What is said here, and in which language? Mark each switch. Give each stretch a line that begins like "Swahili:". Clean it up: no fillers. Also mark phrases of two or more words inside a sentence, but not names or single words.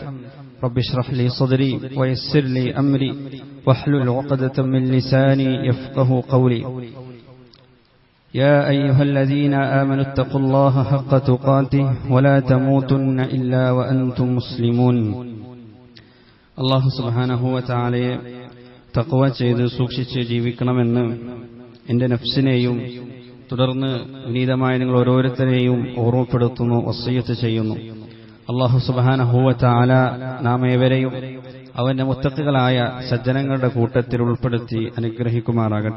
Arabic: رب اشرح لي صدري ويسر لي أمري واحلل عقدة من لساني يفقه قولي. يا أيها الذين آمنوا اتقوا الله حق تقاته ولا تموتن إلا وأنتم مسلمون. الله سبحانه وتعالى
Malayalam: തഖ്വ ചെയ്ത് സൂക്ഷിച്ച് ജീവിക്കണമെന്ന് എൻ്റെ നഫ്സിനെയും തുടർന്ന് വിനീതമായ നിങ്ങൾ ഓരോരുത്തരെയും ഓർമ്മപ്പെടുത്തുന്നു, വസിയ്യത്ത് ചെയ്യുന്നു.
Arabic: الله سبحانه وتعالى
Malayalam: നാം ഏവരെയും അവന്റെ മുത്തഖികളായ സജ്ജനങ്ങളുടെ കൂട്ടത്തിൽ ഉൾപ്പെടുത്തി അനുഗ്രഹിക്കുമാറാകട്ടെ.